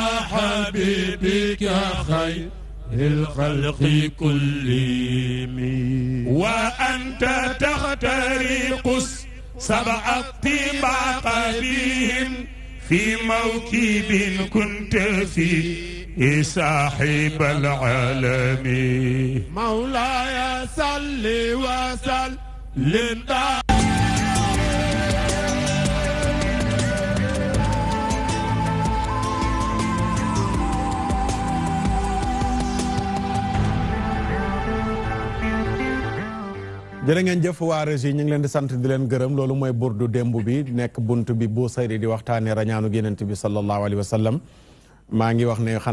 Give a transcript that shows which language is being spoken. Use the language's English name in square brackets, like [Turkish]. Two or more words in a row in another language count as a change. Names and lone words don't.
[Arabic] حبيبك خير الخلق كلهم وأنت تخترق سبع الطباق بهم في موكب كنت فيه صاحب العالم مولاي صل وسلم [Wolof] jërë ngeen jëf waa régie ñu ngi leen di sant di leen gërëm loolu mooy burdu démb bi nekk bunt bi bu sayri di waxtaanee rañaanu Yonent bi [Arabic] صلى الله عليه وسلم [Wolof] maa ngi wax ne